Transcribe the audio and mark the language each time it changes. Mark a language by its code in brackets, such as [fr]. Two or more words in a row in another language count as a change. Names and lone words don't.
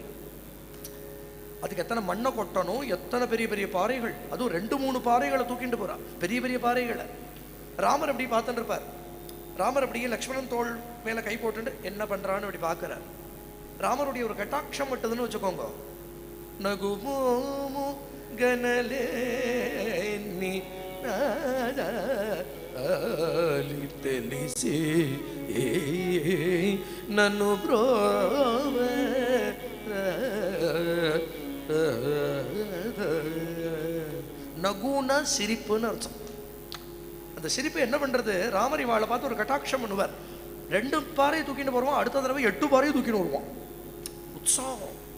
[ta] அதுக்கு எத்தனை மண்ணை கொட்டணும், எத்தனை பெரிய பெரிய பாறைகள், அதுவும் 2-3 பாறைகளை தூக்கிட்டு போறான், பெரிய பெரிய பாறைகளை. ராமர் அப்படி பார்த்துட்டு இருப்பார். ராமர் அப்படியே லக்ஷ்மணன் தோள் மேல கை போட்டு என்ன பண்றான்னு அப்படி பார்க்கிறார். ராமருடைய ஒரு கட்டாட்சம் மட்டுதுன்னு வச்சுக்கோங்க, [te] నగుమోము కనలే నీ తెలిసి నన్ను బ్రోవ [ta] நகுன சிரிப்புன்னு அர்த்தம். அந்த சிரிப்பு என்ன பண்றது, ராமர் இவாளை பார்த்து ஒரு கட்டாட்சம் பண்ணுவார். 2 பாறையை தூக்கிட்டு போடுவான், அடுத்த தடவை 8 பாறையை தூக்கிட்டு வருவான். உற்சாகம்.